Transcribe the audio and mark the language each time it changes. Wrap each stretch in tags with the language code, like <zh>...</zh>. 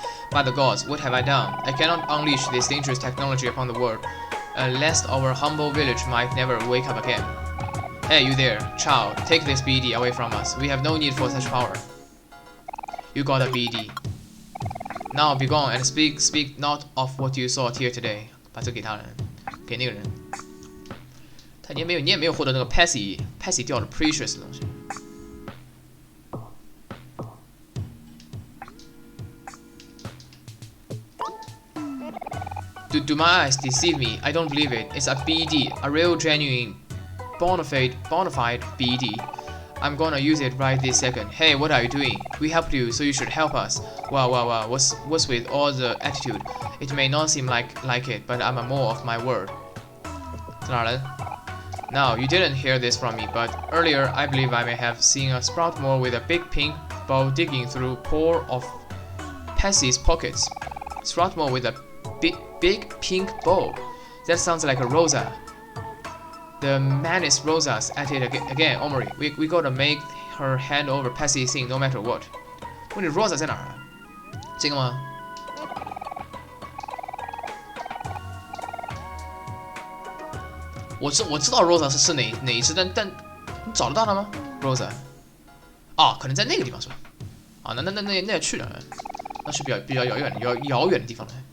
<en>By the gods, what have I done? I cannot unleash this dangerous technology upon the world, lest our humble village might never wake up again. Hey, you there, child, take this BD away from us. We have no need for such power. You got a BD. Now be gone and speak not of what you saw here today。</en> <zh>把这给他了，给那个人。你也没有获得那个 Passy 掉的 Precious 的东西。</zh> <en>Do my eyes deceive me? I don't believe it. It's a BD, a real genuine, bona fide BD. I'm gonna use it right this second. Hey, what are you doing? We helped you, so you should help us. Wow. What's with all the attitude? It may not seem like it, but I'm a more of my word.</en> <zh>在哪儿来</zh> <en>Now, you didn't hear this from me, but earlier I believe I may have seen a Sproutmore with a big pink ball digging through poor of Passy's pockets. Sproutmore with a big pink ball. That sounds like a Rosa. The madness Rosa's at it again, Omori. We gotta make her hand over Passy's thing no matter what.</en> <zh>问你 Rosa 在哪儿啊？这个吗？我知道 Rosa 是哪一只，但你找得到它吗 ？Rosa， 啊，可能在那个地方是吧？啊，那去了，那是比较遥远的地方了。</zh>